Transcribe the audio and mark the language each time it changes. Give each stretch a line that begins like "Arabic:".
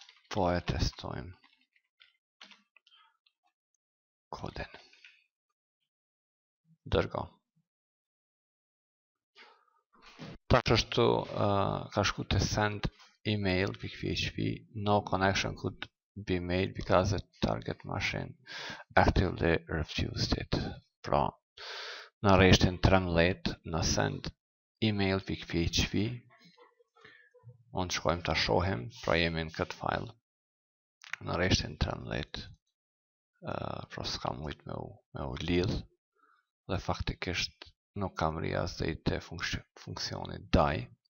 Albanian: Po e testojmë kodin. Dërgo. Tash është ka shku të send email.php.
English: No connection could be made because the target machine actively refused it.
Albanian: Pra, në rreshtin 13 në send email.php unë shkojmë të shohim, pra jemi në këtë file në rreshtin 13, pra s'kam mujt me u lidh dhe faktikisht nuk kam rri as dhe i të funksionit die.